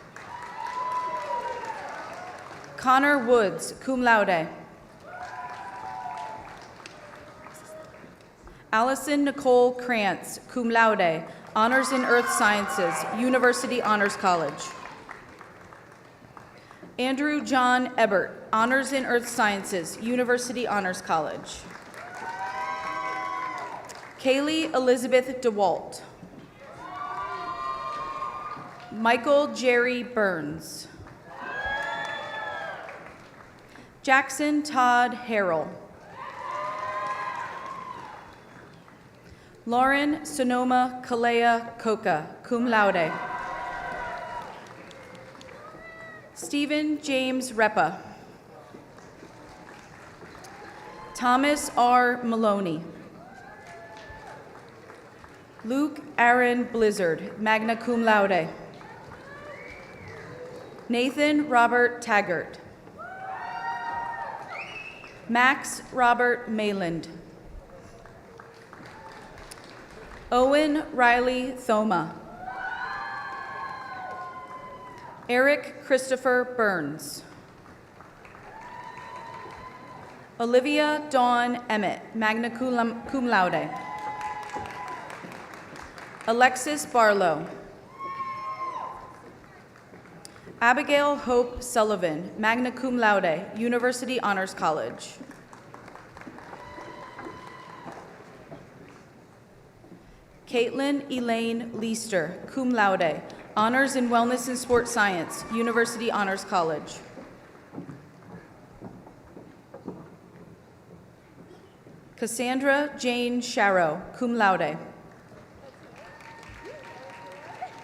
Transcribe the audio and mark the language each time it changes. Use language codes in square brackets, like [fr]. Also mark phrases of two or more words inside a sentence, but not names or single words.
[en] Connor Woods, [la] cum laude. [en] Allison Nicole Krantz, [la] cum laude, [en] honors in earth sciences, University Honors College. Andrew John Ebert, honors in earth sciences, University Honors College. Kaylee Elizabeth DeWalt. Michael Jerry Burns. Jackson Todd Harrell. Lauren Sonoma Kalea Coca, [la] cum laude. [en] Stephen James Repa. Thomas R. Maloney. Luke Aaron Blizzard, [la] magna cum laude. [en] Nathan Robert Taggart. Max Robert Mayland. Owen Riley Thoma. Eric Christopher Burns. Olivia Dawn Emmett, [la] magna cum laude. [en] Alexis Barlow. Abigail Hope Sullivan, [la] magna cum laude, [en] University Honors College. Caitlin Elaine Leister, [la] cum laude, [en] honors in wellness and sports science, University Honors College. Cassandra Jane Sharrow, [la] cum laude.